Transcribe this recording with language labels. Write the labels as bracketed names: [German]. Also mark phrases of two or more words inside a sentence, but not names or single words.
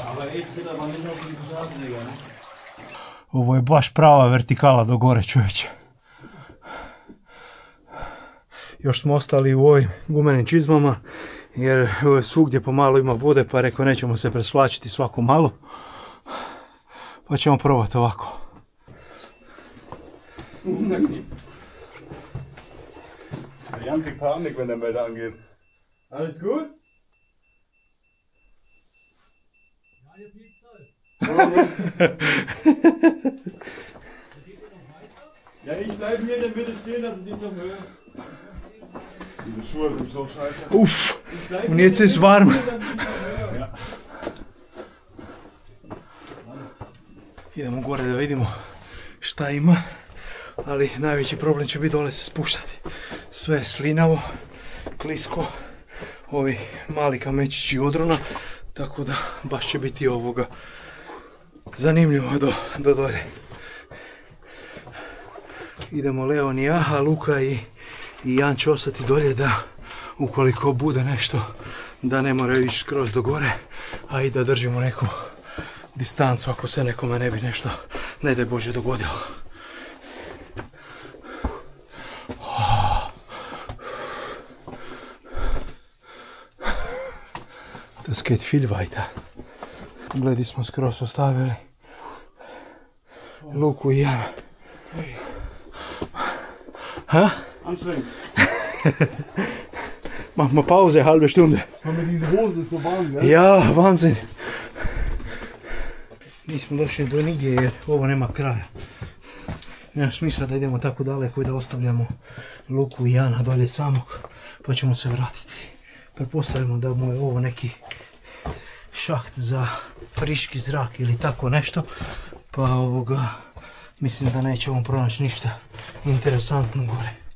[Croatian] Ovo je baš prava vertikala do gore, čovječe. Još smo ostali u ovim gumenim čizmama, jer svugdje pomalo ima vode, pa rekao nećemo se presvlačiti svako malo. Pa ćemo probati ovako. [German] Jan kriegt Panik, wenn der Melder angeht. Alles gut? Ja, ich bleibe hier in der Mitte stehen, dass ich nicht noch höre. Diese Schuhe sind so scheiße. Uff, und jetzt ist warm. [Croatian] Idemo gore da vidimo šta ima, ali najveći problem će biti dole se spuštati. Sve je slinavo, klisko, ovi mali kamečići odrona, tako da baš će biti ovoga zanimljivo do dolje. Idemo Leon i ja, a Luka i Jan će ostati dolje da ukoliko bude nešto da ne moraju ići skroz do gore, a i da držimo neku distancu ako se nekome ne bi nešto, ne daj Bože, dogodilo. [German] Das geht viel weiter. [Croatian] Gledi smo skroz ostavili Luku i Jana. Ha? [German] Anstrengend. Mach mal Pause, halbe Stunde. Aber diese Hose ist so warm, ja? Ja, Wahnsinn. [Croatian] Nismo došli do nigdje jer ovo nema kraja. nema smisla da idemo tako daleko i da ostavljamo Luku i Jana dolje samog, pa ćemo se vratiti. Pretpostavljamo da mu je ovo neki šaht za friški zrak ili tako nešto, pa mislim da nećemo pronaći ništa interesantno gore.